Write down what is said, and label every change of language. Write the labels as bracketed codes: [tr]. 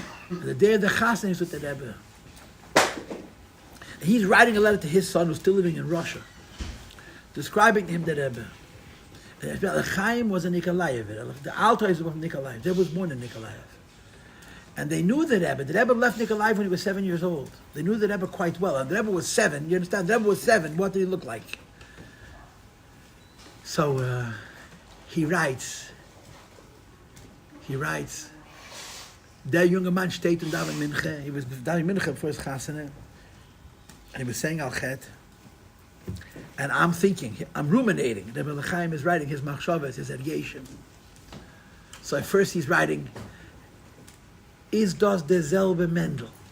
[en] And the day of the Chasna, he's with the Rebbe. And he's writing a letter to his son, who's still living in Russia, describing to him the Rebbe. And Chaim was a Nikolaev. The Alto is from Nikolaev. There was born in Nikolaev. And they knew the Rebbe. The Rebbe left Nikolaev when he was 7 years old. They knew the Rebbe quite well. And the Rebbe was 7. You understand? The Rebbe was 7. What did he look like? [yi] So he writes, der junge Mann steht und daven Minche. [en] He was daven Minche for his chasana. And he was saying Al-Chet. And I'm thinking, I'm ruminating. Rebbe Chaim is writing his machshavas, his ergation. So at first he's writing, [yi] Is das derselbe Mendel?